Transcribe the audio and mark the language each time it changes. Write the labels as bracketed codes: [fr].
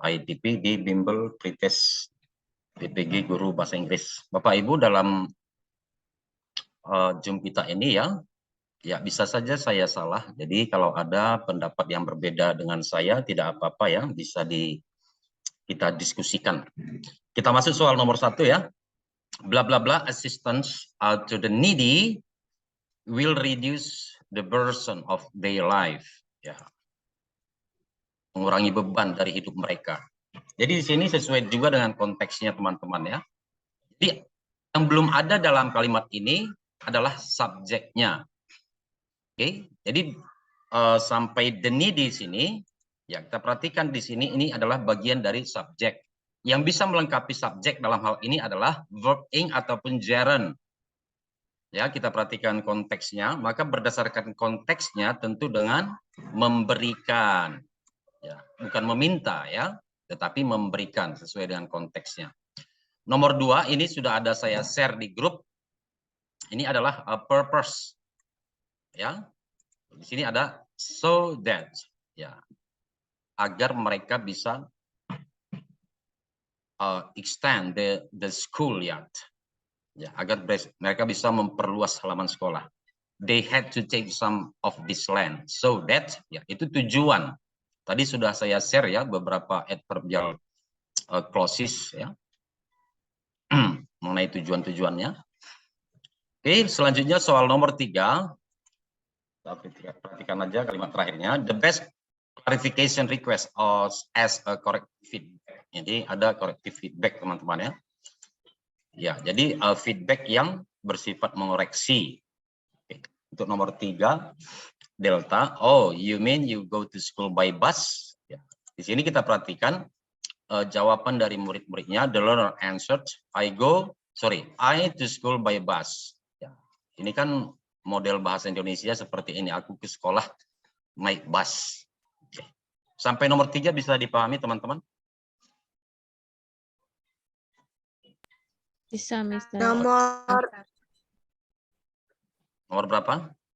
[id] IDP di bimbel pretest PPG guru bahasa Inggris. Bapak Ibu dalam Zoom kita ini ya bisa saja saya salah. Jadi kalau ada pendapat yang berbeda dengan saya tidak apa-apa ya, bisa kita diskusikan. Kita masuk soal nomor 1 ya. [en] Bla bla bla assistance to the needy will reduce the burden of their life. [id] Ya. Mengurangi beban dari hidup mereka. Jadi di sini sesuai juga dengan konteksnya teman-teman ya. Jadi yang belum ada dalam kalimat ini adalah subjeknya. Oke, jadi sampai the needy di sini ya kita perhatikan di sini ini adalah bagian dari subjek. Yang bisa melengkapi subjek dalam hal ini adalah verb ing ataupun gerund. Ya, kita perhatikan konteksnya, maka berdasarkan konteksnya tentu dengan memberikan. Ya, bukan meminta ya, tetapi memberikan sesuai dengan konteksnya. Nomor 2 ini sudah ada saya share di grup. Ini adalah a purpose. Ya. Di sini ada so that ya. Agar mereka bisa [en] extend the school yard. [id] Ya, agar mereka bisa memperluas halaman sekolah. [en] They had to take some of this land so that [id] ya itu tujuan. Tadi sudah saya share ya beberapa adverbial clauses ya mengenai tujuan-tujuannya. Oke, selanjutnya soal nomor 3. Perhatikan aja kalimat terakhirnya. [en] The best clarification request as a corrective feedback. [id] Jadi ada corrective feedback teman-teman ya. Ya, jadi feedback yang bersifat mengoreksi. Oke. Untuk nomor 3, delta. [en] Oh, you mean you go to school by bus? [id] Ya. Di sini kita perhatikan jawaban dari murid-muridnya. [en] The learner answered, I to school by bus. [id] Ya. Ini kan model bahasa Indonesia seperti ini. Aku ke sekolah naik bus. Oke. Sampai nomor 3 bisa dipahami teman-teman? Bisa, Mister. Nomor berapa?